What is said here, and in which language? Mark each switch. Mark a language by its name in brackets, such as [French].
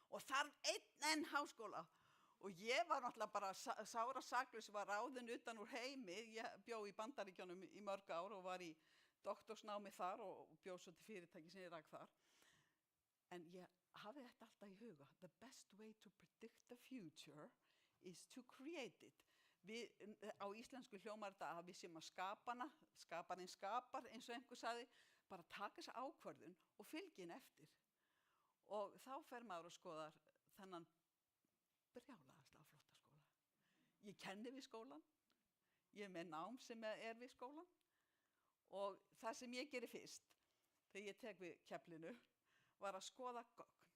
[Icelandic] Og þarf einn háskóla. Og ég var náttúrulega bara sára saklaus, var ráðin utan úr heimi. Ég bjó í Bandaríkjunum í mörg ár og var í doktorsnámi þar og bjó svo til fyrirtæki sem ég rak þar. En ég hafði þetta alltaf í huga. [English] The best way to predict the future is to create it. [Icelandic] Á íslensku hljómar þetta að við séum að skapana, skaparinn skapar, eins og einhver sagði, bara taka þessa ákvörðun og fylgja henni eftir. Og þá fer maður og skoðar þennan brjálæðislega flotta skóla. Ég kenni við skólan, ég er með nám sem er við skólan og það sem ég geri fyrst, þegar ég tek við keflinu, var að skoða gögn.